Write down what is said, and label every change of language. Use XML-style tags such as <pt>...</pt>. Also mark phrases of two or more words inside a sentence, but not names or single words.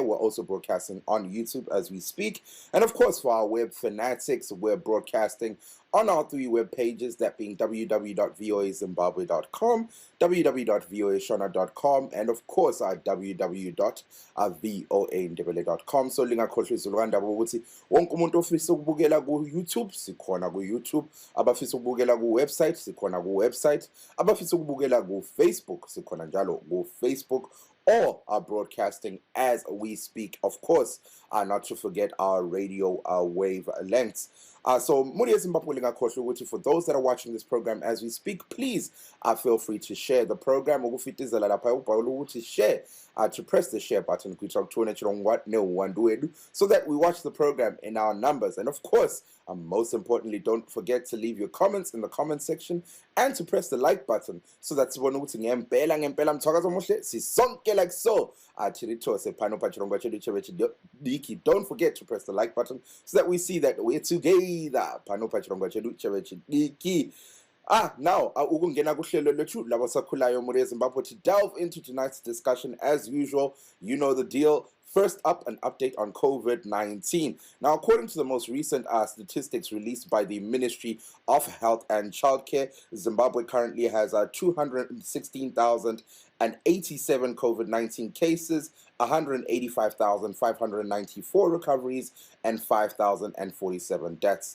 <en>We're also broadcasting on YouTube as we speak. And of course, for our web fanatics, we're broadcasting on our 3 web pages, that being www.voazimbabwe.com, www.voashona.com, and of course www.voandebele.com.</en> <nd>So lingakhohlwa izulukanda ukuthi wonke umuntu ofisa ukubukela ku YouTube sikhona ku YouTube, abafisa ukubukela ku website sikhona ku website, abafisa ukubukela ku Facebook sikhona njalo ku Facebook.</nd> <en>All are broadcasting as we speak, of course, not to forget our radio wave lengths. So,</en> <nd>muri Zimbabwe lingakhohlwa ukuthi</nd> <en>for those that are watching this program as we speak, please feel free to share the program.</en> <nd>Ukufitizela lapha ubhawula ukuthi</nd> <en>share, to press the share button so that we watch the program in our numbers. And of course, most importantly, don't forget to leave your comments in the comment section and to press the like button so that</en> <nd>sibone ukuthi ngempela mthwakaza muhle sisonke</nd> <en>like so. Don't forget to press the like button so that we see that we're together. Now,</en> <nd>ukungena kuhlelo lethu labasakhulayo muri Zimbabwe</nd> <en>to delve into tonight's discussion. As usual, you know the deal. First up, an update on COVID-19. Now, according to the most recent statistics released by the Ministry of Health and Childcare, Zimbabwe currently has 216,087 COVID-19 cases, 185,594 recoveries, and 5,047 deaths.</en>